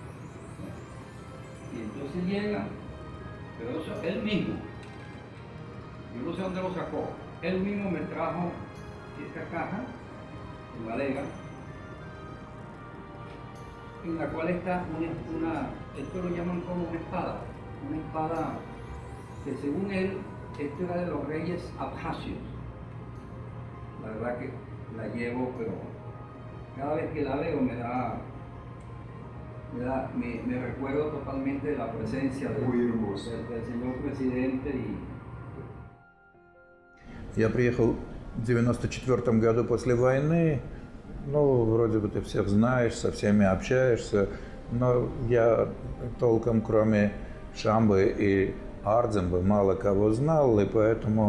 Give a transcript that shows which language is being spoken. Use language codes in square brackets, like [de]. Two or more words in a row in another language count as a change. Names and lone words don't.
[es] Y entonces llega, pero eso él mismo, yo no sé dónde lo sacó, él mismo me trajo esta caja de madera, en la cual está esto lo llaman como una espada que según él, esto era de los reyes abjasios. La verdad que la llevo, pero cada vez que la veo me recuerdo totalmente de la presencia del señor presidente. [ru] Я приехал в 1994 году после войны. Ну, вроде бы ты всех знаешь, со всеми общаешься, но я толком, кроме Шамбы и Ардзембы, мало кого знал, и поэтому...